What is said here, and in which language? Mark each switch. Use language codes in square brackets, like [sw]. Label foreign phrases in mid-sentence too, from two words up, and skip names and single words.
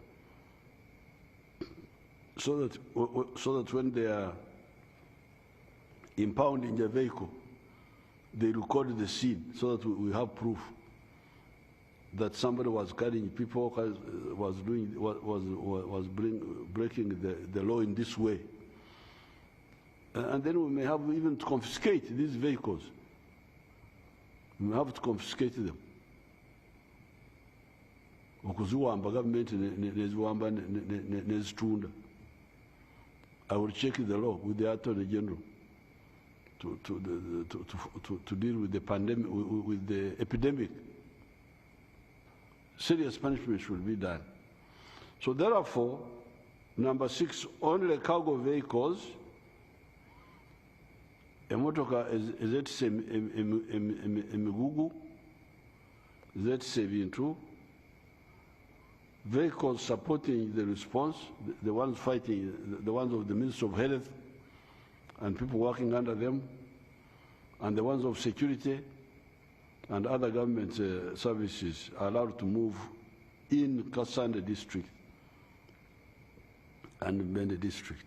[en] so that when they are impounding the vehicle, they record the scene, so that we have proof that somebody was carrying people, was breaking the law in this way. And then we may have even to confiscate these vehicles. We may have to confiscate them. [lg] Okuziwamba government neziwamba nezitunda. [en] I will check the law with the Attorney General to deal with the pandemic, with the epidemic. Serious punishment should be done. So therefore, number 6, only cargo vehicles, [lg] emotoka ezetse emigugu, ezetse ebintu, [en] vehicles supporting the response, the ones fighting, the ones of the Ministry of Health and people working under them, and the ones of security and other government services are allowed to move in Kassanda district and Mubende district.